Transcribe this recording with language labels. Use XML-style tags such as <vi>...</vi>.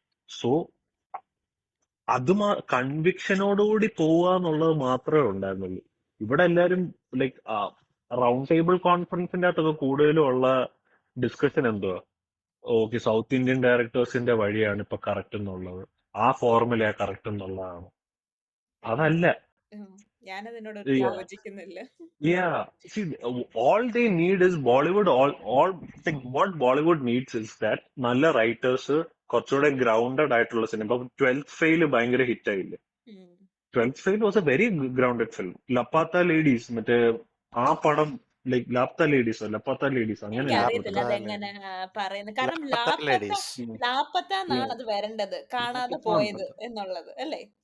<ml>So അത് കൺവിക്ഷനോടുകൂടി പോവുക എന്നുള്ളത് മാത്രമേ ഉണ്ടായിരുന്നുള്ളൂ. ഇവിടെ എല്ലാരും ലൈക്ക് റൗണ്ട് ടേബിൾ കോൺഫറൻസിന്റെ അകത്തൊക്കെ കൂടുതലും ഉള്ള ഡിസ്കഷൻ എന്തുവാ, ഓക്കെ സൗത്ത് ഇന്ത്യൻ ഡയറക്ടേഴ്സിന്റെ വഴിയാണ് ഇപ്പൊ കറക്റ്റ് എന്നുള്ളത്, ആ ഫോർമുല കറക്റ്റ് എന്നുള്ളതാണ്. അതല്ല. ഞാനതിനോട് യോജിക്കുന്നില്ല.</ml> <en>Yeah, see, all they need is Bollywood. Like, what Bollywood needs is that</en> <ml>നല്ല റൈറ്റേഴ്സ്, കുറച്ചുകൂടെ ഗ്രൗണ്ടഡ് ആയിട്ടുള്ള സിനിമ. ഇപ്പൊ 12th ഫെയിൽ ഭയങ്കര ഹിറ്റ് ആയില്ലേ. 12th fail</ml> <en>Was a very grounded film.</en> <ml>ലപ്പാത്ത ladies, മറ്റേ ആ പടം, ലൈക് ലാപ്ത ലേഡീസോ ലപ്പാത്ത ലേഡീസ് അങ്ങനെ എനിക്കറിയത്തില്ല അതെങ്ങനെ പറയുന്നത്. കാരണം ലാപ്പത്ത എന്നാണ് അത് വരേണ്ടത്, കാണാതെ പോയത് എന്നുള്ളത് അല്ലേ.</ml>